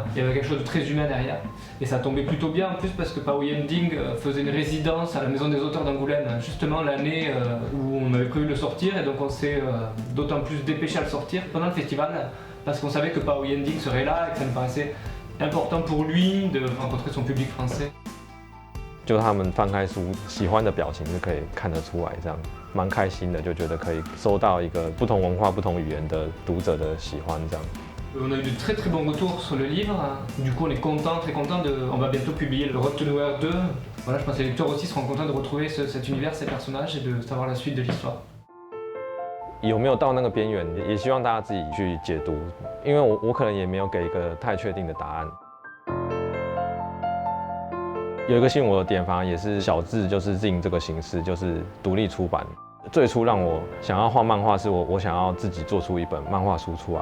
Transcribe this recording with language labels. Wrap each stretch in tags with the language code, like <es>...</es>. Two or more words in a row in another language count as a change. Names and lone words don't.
<fr>Il y avait quelque chose de très humain derrière. Et ça tombait plutôt bien en plus parce que Pao Yending faisait une résidence à la Maison des auteurs d'Angoulême, justement l'année où on avait prévu de le sortir. Et donc on s'est d'autant plus dépêché à le sortir pendant le festival, parce qu'on savait que Pao Yending serait là et que ça me paraissait important pour lui de rencontrer son public français.</fr> <zh>就他们翻开书，喜欢的表情是可以看得出来，这样蛮开心的，就觉得可以收到一个不同文化、不同语言的读者的喜欢，这样。</zh> <fr>On a eu de très très bons retours sur le livre. Du coup, on est content, très content on va bientôt publier le Road to Nowhere 2. Voilà, je pense que les lecteurs aussi seront contents de retrouver cet univers, ces personnages et de savoir la suite de l'histoire.</fr> <zh>有没有到那个边缘，也希望大家自己去解读，因为我可能也没有给一个太确定的答案。有一个吸引我的点，反而也是小志就是进这个形式，就是独立出版。最初让我想要画漫画，是我想要自己做出一本漫画书出来。</zh>